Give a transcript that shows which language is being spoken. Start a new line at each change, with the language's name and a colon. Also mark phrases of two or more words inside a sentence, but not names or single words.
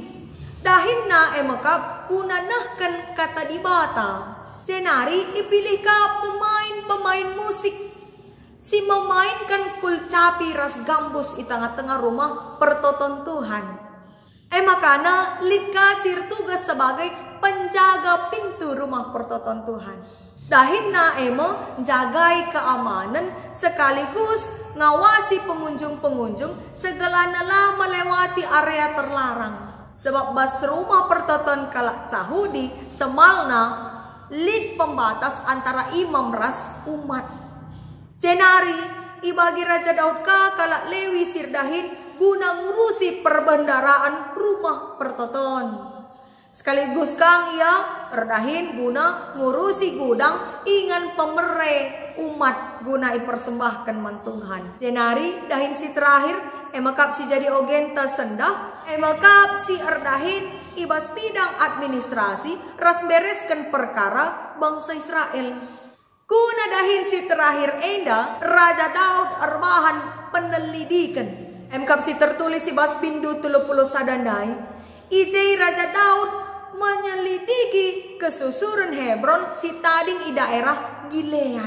Batak Karo: Dahinna maka kunanahkan kata di bata. Jenari ipilih ka pemain musik. Si memainkan kulcapi ras gambus di tengah-tengah rumah pertoton Tuhan. Makana lid kasir
Indonesian: tugas sebagai penjaga pintu rumah
Batak Karo: pertoton Tuhan. Dahinna jagai keamanan sekaligus ngawasi pengunjung-pengunjung segala nala
Indonesian: melewati area terlarang.
Batak Karo: Sebab bas rumah pertoton kalak cahudi semalna lid pembatas antara imam ras umat. Jenari ibagi Raja Daud ka kalak Lewi sirdahin guna ngurusi perbendaraan rumah pertoton. Sekaligus kang ia erdahin guna ngurusi gudang ingan pemere umat guna ipersembahkan mantuhan. Jenari dahin si terakhir emakap si jadi ogen tersendah, emakap si erdahin ibas
Indonesian: bidang administrasi
Batak Karo: ras bereskan perkara bangsa Israel. Kuna dahin si terakhir enda Raja Daud erbahan penelidikan. Emkap si tertulis di bas bindu 30 sadandai. Ijai Raja Daud menyelidiki kesusuran Hebron si tading i daerah Gilead.